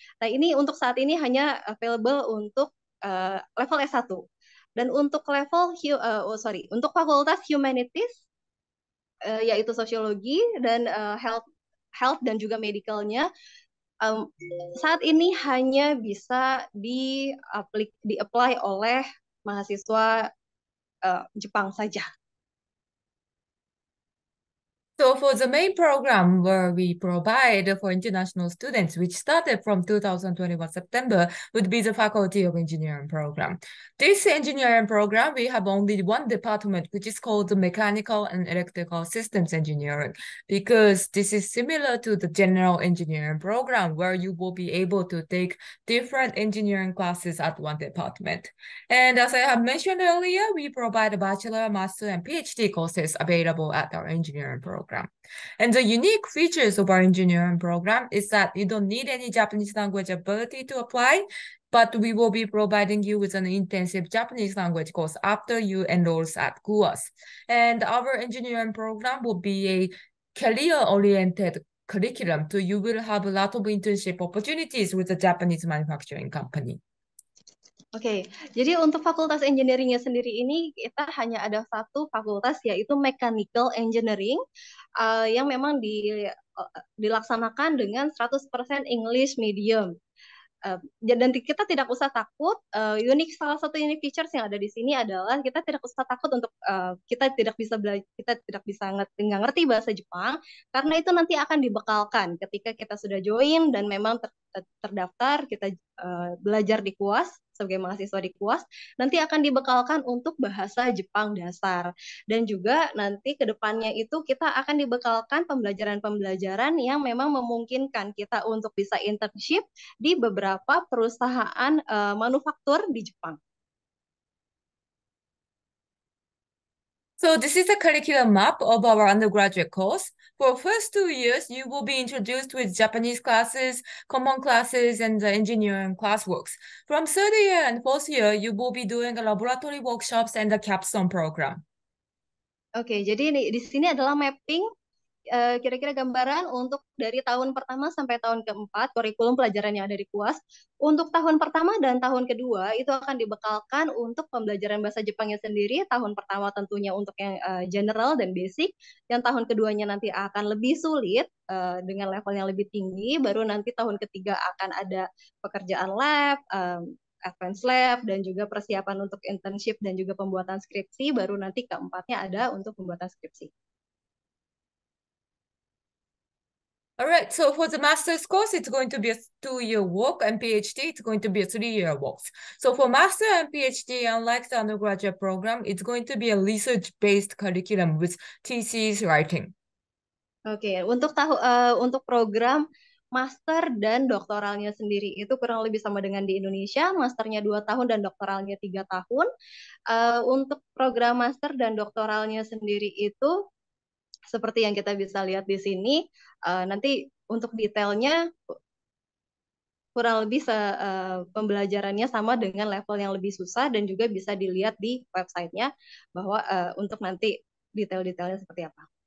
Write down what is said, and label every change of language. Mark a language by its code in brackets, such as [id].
[id] Nah, ini untuk saat ini hanya available untuk level S1. Dan untuk level, untuk Fakultas Humanities, yaitu sosiologi dan health dan juga medicalnya saat ini hanya bisa di-apply oleh mahasiswa Jepang saja. [en] So for the main program where we provide for international students, which started from 2021 September, would be the Faculty of Engineering program. This engineering program, we have only one department, which is called the Mechanical and Electrical Systems Engineering, because this is similar to the general engineering program where you will be able to take different engineering classes at one department. And as I have mentioned earlier, we provide a bachelor, master, and PhD courses available at our engineering program. And the unique features of our engineering program is that you don't need any Japanese language ability to apply, but we will be providing you with an intensive Japanese language course after you enroll at KUAS. And our engineering program will be a career-oriented curriculum, so you will have a lot of internship opportunities with the Japanese manufacturing company. [id] Oke, jadi untuk fakultas engineering-nya sendiri ini kita hanya ada satu fakultas yaitu Mechanical Engineering yang memang dilaksanakan dengan 100% English medium. Dan kita tidak usah takut. Salah satu unique features yang ada di sini adalah kita tidak usah takut untuk kita tidak bisa nggak ngerti bahasa Jepang, karena itu nanti akan dibekalkan ketika kita sudah join dan memang terdaftar, kita belajar di KUAS sebagai mahasiswa di KUAS, nanti akan dibekalkan untuk bahasa Jepang dasar. Dan juga nanti ke depannya itu kita akan dibekalkan pembelajaran-pembelajaran yang memang memungkinkan kita untuk bisa internship di beberapa perusahaan manufaktur di Jepang. [en] So this is a curriculum map of our undergraduate course. For first 2 years, you will be introduced with Japanese classes, common classes, and the engineering classworks. From third year and fourth year, you will be doing the laboratory workshops and the capstone program. [id] Oke, jadi di sini adalah mapping kira-kira gambaran untuk dari tahun pertama sampai tahun keempat kurikulum pelajaran yang ada di KUAS. Untuk tahun pertama dan tahun kedua itu akan dibekalkan untuk pembelajaran bahasa Jepangnya sendiri. Tahun pertama tentunya untuk yang general dan basic, yang tahun keduanya nanti akan lebih sulit dengan level yang lebih tinggi. Baru nanti tahun ketiga akan ada pekerjaan lab, advanced lab, dan juga persiapan untuk internship dan juga pembuatan skripsi. Baru nanti keempatnya ada untuk pembuatan skripsi. [en] All right, so for the master's course, it's going to be a 2-year work, and PhD, it's going to be a 3-year work. So for master and PhD, unlike the undergraduate program, it's going to be a research-based curriculum with thesis writing. [id] Oke, untuk program master dan doktoralnya sendiri itu kurang lebih sama dengan di Indonesia, masternya 2 tahun dan doktoralnya 3 tahun. Untuk program master dan doktoralnya sendiri itu seperti yang kita bisa lihat di sini, nanti untuk detailnya kurang lebih pembelajarannya sama dengan level yang lebih susah, dan juga bisa dilihat di websitenya bahwa untuk nanti detail-detailnya seperti apa.